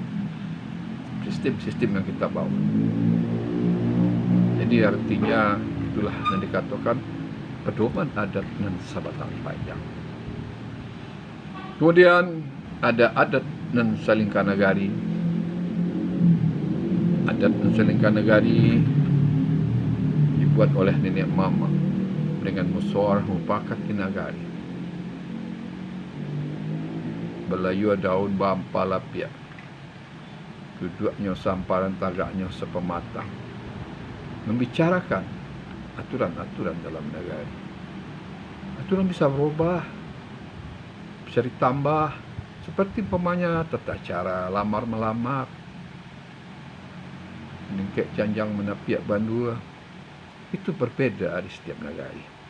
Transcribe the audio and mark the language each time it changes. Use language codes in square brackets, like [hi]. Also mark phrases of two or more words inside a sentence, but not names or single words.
[id] Sistem-sistem yang kita bawa. Jadi artinya itulah yang dikatakan pedoman adat dan sebatang panjang. Kemudian ada adat dan selingkah nagari. Adat dan selingkah nagari dibuat oleh nenek mama dengan musyawarah mufakat di nagari. [min] Belayu daun bampa lapia, duduknya samparan tagaknya sepematang, [id] membicarakan aturan-aturan dalam negari. Aturan bisa berubah, bisa ditambah, seperti umpamanya tata cara lamar-melamar, [min] ningkek canjang menapiak bandua, [id] itu berbeda di setiap negara.